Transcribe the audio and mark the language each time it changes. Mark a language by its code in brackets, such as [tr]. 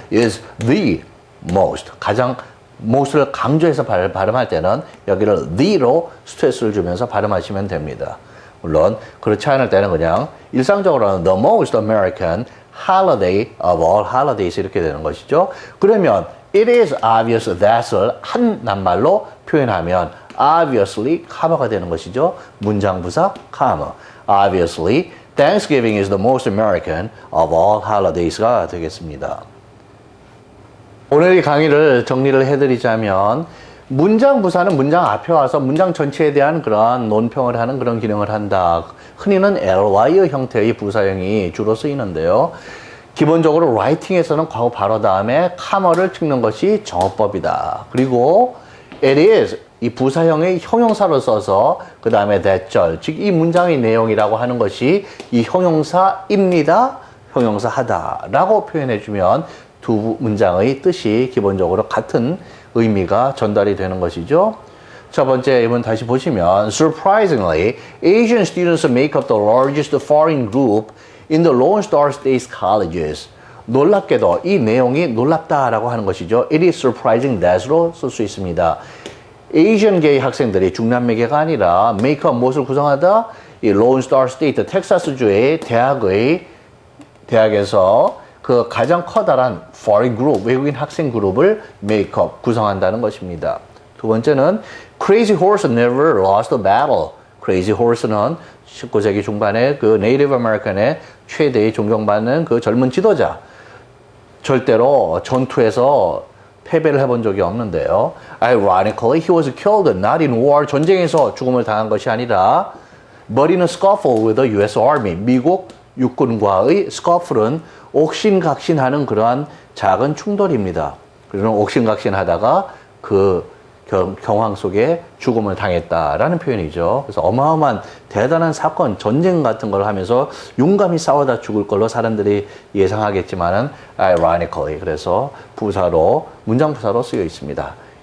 [ko] is the most, 가장 most를 강조해서 발음할 때는 여기를 the로 스트레스를 주면서 발음하시면 됩니다. 물론 그렇지 않을 때는 그냥 일상적으로는 [en] the most American holiday of all holidays [ko] 이렇게 되는 것이죠. 그러면 [en] it is obvious that [ko] 을 한 낱말로 표현하면 obviously, 카마가 되는 것이죠. 문장 부사, 카마. [en] Obviously, Thanksgiving is the most American of all holidays가 [ko] 되겠습니다. 오늘 이 강의를 정리를 해드리자면 문장 부사는 문장 앞에 와서 문장 전체에 대한 그런 논평을 하는 그런 기능을 한다. 흔히는 ly 형태의 부사형이 주로 쓰이는데요. 기본적으로 라이팅에서는 과거 바로 다음에 카머를 찍는 것이 정어법이다. 그리고 it is 이 부사형의 형용사로 써서 그 다음에 대절, 즉 이 문장의 내용이라고 하는 것이 이 형용사입니다. 형용사하다 라고 표현해주면 두 문장의 뜻이 기본적으로 같은 의미가 전달이 되는 것이죠. 첫 번째 이번 다시 보시면 [en] Surprisingly, Asian students make up the largest foreign group in the Lone Star State colleges. [ko] 놀랍게도 이 내용이 놀랍다라고 하는 것이죠. [en] It is surprising that [ko] 으로 쓸 수 있습니다. 에이시언계의 학생들이 중남미계가 아니라 make up 무엇을 구성하다? 이 Lone Star State, 텍사스주의 대학에서 그 가장 커다란 foreign group, 외국인 학생 그룹을 make up, 구성한다는 것입니다. 두 번째는 [en] Crazy Horse never lost a battle. [ko] Crazy Horse는 19세기 중반에 그 Native American의 최대의 존경받는 그 젊은 지도자. 절대로 전투에서 패배를 해본 적이 없는데요. [en] Ironically, he was killed not in war. [ko] 전쟁에서 죽음을 당한 것이 아니라 [en] but in a scuffle with the US Army. [ko] 미국 육군과의 scuffle은 옥신각신하는 그러한 작은 충돌입니다. 그래서 옥신각신하다가 그 경황 속에 죽음을 당했다라는 표현이죠. 그래서 어마어마한 대단한 사건, 전쟁 같은 걸 하면서 용감히 싸우다 죽을 걸로 사람들이 예상하겠지만은 ironically, 그래서 부사로, 문장 부사로 쓰여 있습니다.